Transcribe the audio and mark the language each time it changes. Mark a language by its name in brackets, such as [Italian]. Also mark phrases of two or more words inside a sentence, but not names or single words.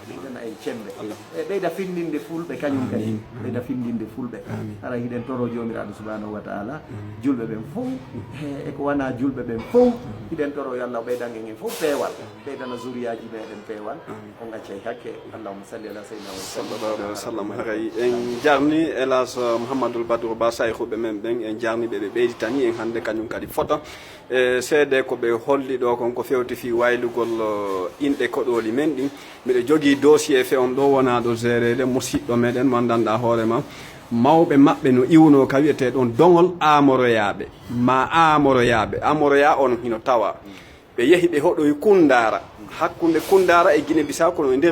[Fula] e ɓeyda findinde fulɓe kañum kadi ɓeyda findinde fulɓe hara hiɗen toro jomiraɗo [Arabic] سبحانه وتعالى [Fula] julɓe ɓen fof eko wona julɓe ɓen fof hiɗen toro yo Allah ɓeydan en fof peewal ɓeydana zuriyaji meɗen peewal on accay hakke [Arabic] اللهم صل على سيدنا صلى الله عليه وسلم [Fula] haray en jarni hélas Mouhamadoul Badrou Ba sayhuɓe men ɓen en jarni ɓe ɓeydi tani en hande kañum kadi fota seede ko ɓe holli ɗo kon ko fewti fi waylugol inɗe koɗoli men ɗin mbiɗa jogui dossier fewn ɗo wona ɗo gérede musidɗo meɗen mo andanɗa hoorema mawɓe maɓɓe no iwno ka wiyete ɗon dogol amoroyaɓe ma amoroya on hino tawa ɓe yeehi ɓe hoɗoy Kundara hakkude Kundara e Guinée Bissau kono e nder